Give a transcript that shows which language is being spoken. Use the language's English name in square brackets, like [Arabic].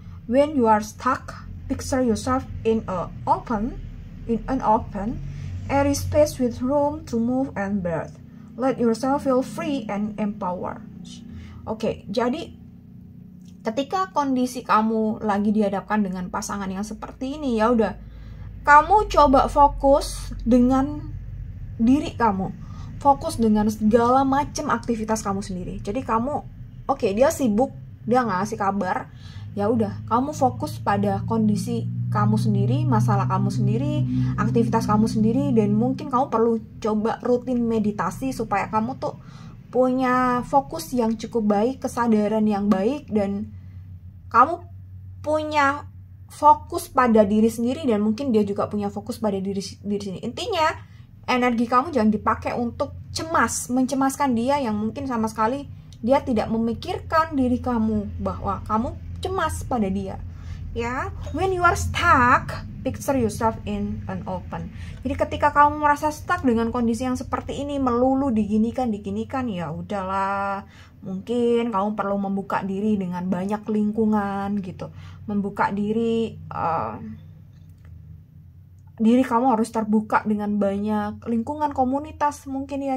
[English] When you are stuck, picture yourself in an open, airy space with room to move and breathe. Let yourself feel free and empowered. [Indonesian] Oke, jadi ketika kondisi kamu lagi dihadapkan dengan pasangan yang seperti ini, ya udah, kamu coba fokus dengan diri kamu. Fokus dengan segala macam aktivitas kamu sendiri. Jadi kamu, oke, dia sibuk, dia nggak ngasih kabar, ya udah, kamu fokus pada kondisi kamu sendiri, masalah kamu sendiri, aktivitas kamu sendiri, dan mungkin kamu perlu coba rutin meditasi supaya kamu tuh punya fokus yang cukup baik, kesadaran yang baik, dan kamu punya fokus pada diri sendiri, dan mungkin dia juga punya fokus pada diri sendiri. Intinya energi kamu jangan dipakai untuk mencemaskan dia yang mungkin sama sekali dia tidak memikirkan diri kamu bahwa kamu cemas pada dia. Ya, [English] when you are stuck, picture yourself in an open. [Indonesian] Jadi ketika kamu merasa stuck dengan kondisi yang seperti ini, melulu diginikan, ya udahlah. Mungkin kamu perlu membuka diri dengan banyak lingkungan gitu. Membuka diri, diri kamu harus terbuka dengan banyak lingkungan, komunitas mungkin ya.